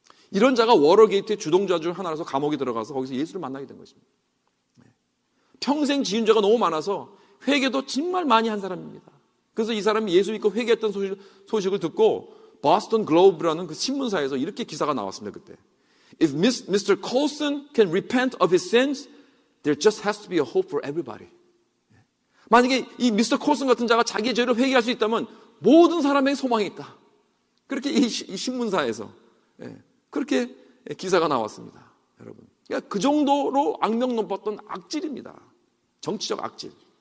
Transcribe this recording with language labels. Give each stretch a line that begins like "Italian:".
Korean: 이런 자가 워러게이트의 주동자 중 하나라서 감옥에 들어가서 거기서 예수를 만나게 된 것입니다. 평생 지은 죄가 너무 많아서 회개도 정말 많이 한 사람입니다. 그래서 이 사람이 예수 믿고 회개했던 소식을 듣고 보스턴 글로브라는 그 신문사에서 이렇게 기사가 나왔습니다. 그때
English: If Mr. Colson can repent of his sins, there just has to be a hope for everybody.
Korean: 만약에 이 미스터 콜슨 같은 자가 자기의 죄를 회개할 수 있다면 모든 사람에게 소망이 있다. 그렇게 이 신문사에서 그렇게 기사가 나왔습니다. 여러분, 그러니까 그 정도로 악명 높았던 악질입니다. 정치적 악질.